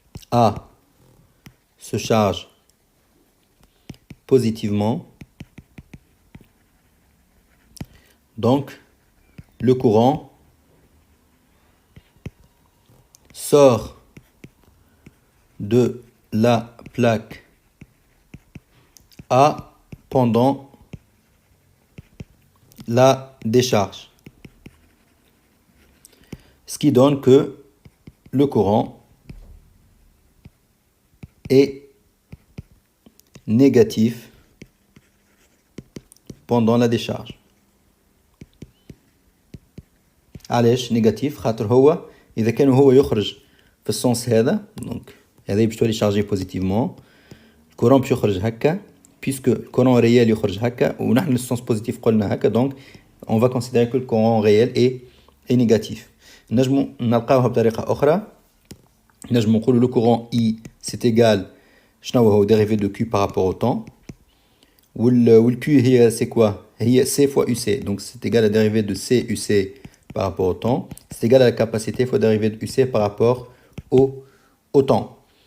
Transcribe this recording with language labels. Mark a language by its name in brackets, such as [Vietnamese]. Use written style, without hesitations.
[French] A se charge positivement, donc le courant sort de la plaque A pendant la décharge. Ce qui donne que le courant est négatif pendant la décharge. [Arabic] علاش négatif خاطر هو إذا كان هو يخرج في السنس هذا، donc هذا باش تولي شارجي بوزيتيفمون، الكورون باش يخرج هكا، [French] puisque le courant réel [Arabic] يخرج هكا ونحن السنس بوزيتيف قلنا هكا، [French] donc on va considérer que le courant réel est négatif. [Arabic] نجمو نلقاوها بطريقة أخرى، نجمو نقولوا [French] le courant I c'est égal [Arabic] شنو هو [French] dérivé de Q par rapport au temps، وال Q هي c'est quoi؟ هي C fois UC، donc c'est égal à la dérivée de C UC par rapport au temps, c'est égal à la capacité fois dérivée de UC par rapport au temps.